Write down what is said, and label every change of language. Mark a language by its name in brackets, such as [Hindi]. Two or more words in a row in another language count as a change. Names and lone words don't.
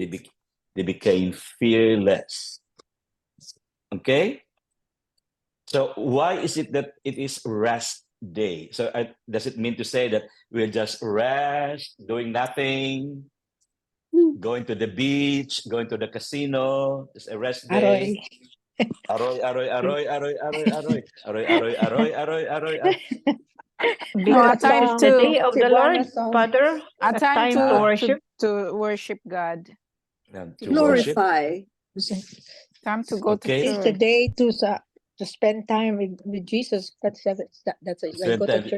[English] They became fearless. Okay? So why is it that it is rest day? So does it mean to say that we'll just rest, doing nothing, going to the beach, going to the casino, it's a rest day? Aroy, aroy, aroy, aroy, aroy, aroy, aroy, aroy, aroy, aroy, aroy, aroy. No, a Because time it's the to day of the Lord, Father. a time time to worship. to worship God. To worship. Glorify. Time to go to Okay. It's the church. day to spend time with Jesus. That's like Spend go to time.